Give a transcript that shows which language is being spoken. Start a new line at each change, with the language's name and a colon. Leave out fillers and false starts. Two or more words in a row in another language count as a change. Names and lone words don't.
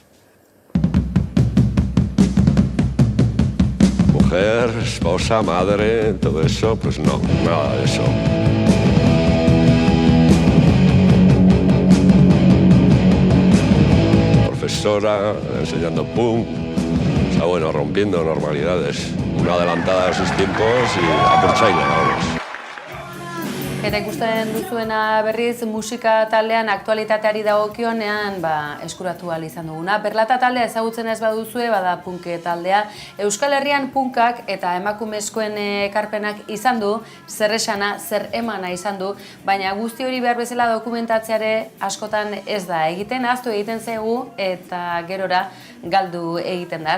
Spanish: Mujer, esposa, madre, todo eso, pues no, nada de eso. Profesora, enseñando punk, o sea, bueno, rompiendo normalidades. Una adelantada a sus tiempos y a por China, vamos.
Basque: Eta ikusten duzuena berriz musika taldean aktualitateari dagokionean eskuratu ahal izan duguna. Perlata taldea ezagutzen ez baduzue, bada punke taldea. Euskal Herrian punkak eta emakumezkoen ekarpenak izan du, zer esana, zer emana izan du, baina guzti hori behar bezala dokumentatzeare askotan ez da egiten, ahaztu egiten zaigu eta gerora galdu egiten da.